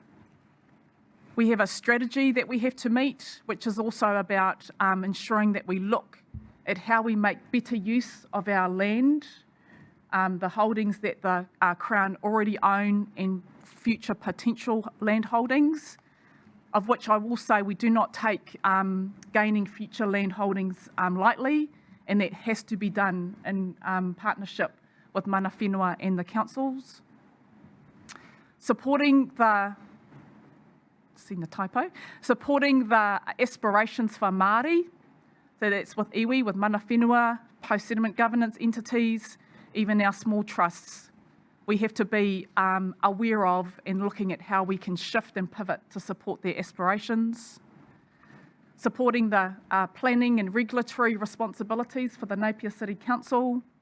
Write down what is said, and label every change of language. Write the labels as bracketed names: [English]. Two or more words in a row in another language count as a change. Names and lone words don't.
[English] We have a strategy that we have to meet, which is also about ensuring that we look at how we make better use of our land, the holdings that the Crown already own and future potential land holdings, of which I will say we do not take gaining future land holdings lightly, and that has to be done in partnership with [Māori] mana whenua [English] and the councils. Supporting the aspirations for Māori, so that's with iwi, with [Māori] mana whenua, [English] post-settlement governance entities, even our small trusts. We have to be aware of and looking at how we can shift and pivot to support their aspirations. supporting the planning and regulatory responsibilities for the Napier City Council.